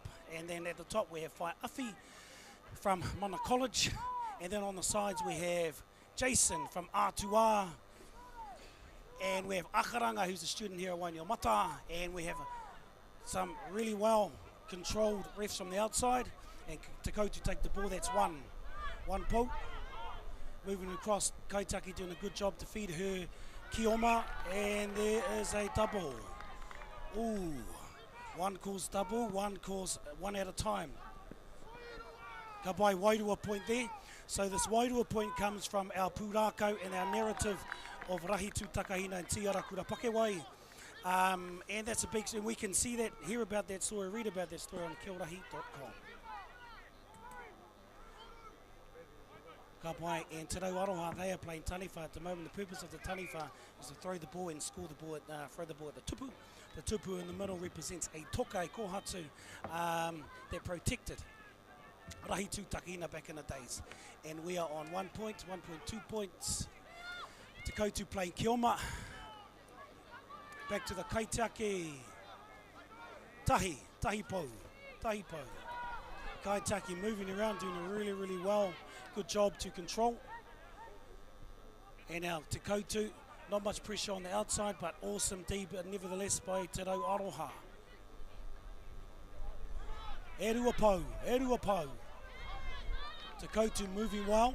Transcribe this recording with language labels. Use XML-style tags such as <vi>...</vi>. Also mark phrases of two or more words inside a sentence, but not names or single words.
<en>And then at the top we have Whai Awhi from Mana College, and then on the sides we have Jason from Atiawa, and we have Akaranga, who's a student here at Wainuiomata, and we have some really well controlled refs from the outside. And Te Koutu take the ball, that's one po. Moving across, Kaitaki doing a good job to feed her Kioma, and there is a double. Ooh, one calls double, one calls one at a time.</en> <mi>Ka pai</mi> <en>Wairua point there. So this Wairua point comes from our pūrākau and our narrative of Rahi Tū Takahina and Tiara Kura Pakewai. And that's a big, and we can see that, hear about that story, read about that story on Kīorahi.com.</en> <mi>Ka pai,</mi> <en>and Te Rauwaroha, they are playing Taniwha at the moment. The purpose of the Taniwha is to throw the ball and score the ball at, throw the ball at the tupu. The tupu in the middle represents a</en> <mi>tokai kohatu</mi> <en>that protected Rahi Tū Takahina back in the days. And we are on 1 point, 1.2 points. Te Koutu playing Kioma. Back to the Kaitaki.</en> <mi>Tahi po.</mi> <en>Kaitaki moving around, doing a really, really well. Good job to control. And now Te Koutu, not much pressure on the outside, but awesome D, but nevertheless by Te Rauwaroha.</en> <mi>Erua po.</mi> <en>Te Koutu moving well.</en>